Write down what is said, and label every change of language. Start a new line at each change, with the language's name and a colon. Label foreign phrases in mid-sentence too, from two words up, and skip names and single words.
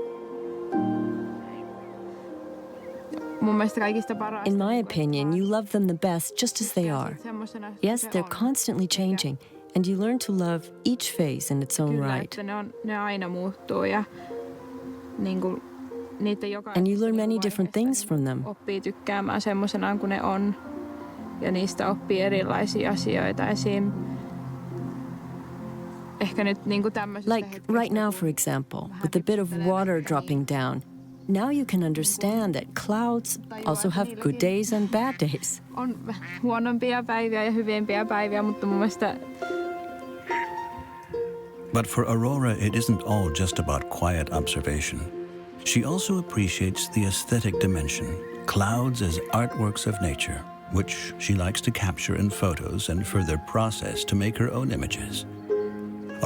English: In my opinion, you love them the best just as they are. Yes, they're constantly changing, and you learn to love each phase in its own right. And you learn many different things from them.
Finnish: Ja niistä oppii erilaisia asioita esim. Ehkä nyt niinku tämmöisessä.
English: Like right now, for example, with a bit of water dropping down, now you can understand that clouds also have good days and bad days.
Finnish: On huonompia päiviä ja hyviä päiviä, mutta mun mielestä.
English: But for Aurora, it isn't all just about quiet observation. She also appreciates the aesthetic dimension, clouds as artworks of nature, which she likes to capture in photos and further process to make her own images.